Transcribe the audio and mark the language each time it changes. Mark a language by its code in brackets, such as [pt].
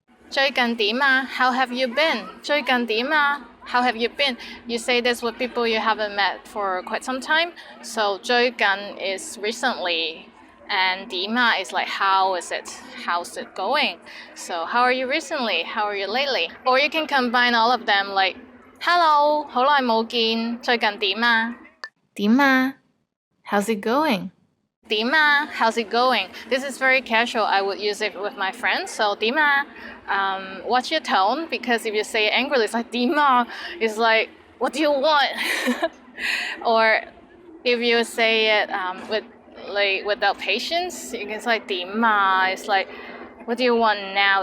[yue] 最近點啊 [en] How have you been? 最近點啊 How have you been? You say this with people you haven't met for quite some time. So 最近 is recently, and 點啊 is like how is it? How's it going? So how are you recently? How are you lately? Or you can combine all of them like [yue] Hello，好耐冇見，最近點啊？點啊？ [en] How's it going？ [yue] 點啊 [en] How's it going? This is very casual. I would use it with my friends. So [yue] 點啊 [en] watch your tone, because if you say it angrily, it's like 點啊 it's like what do you want? Or if you say it without patience, it's like [yue] 點啊 [en] it's like what do you want now?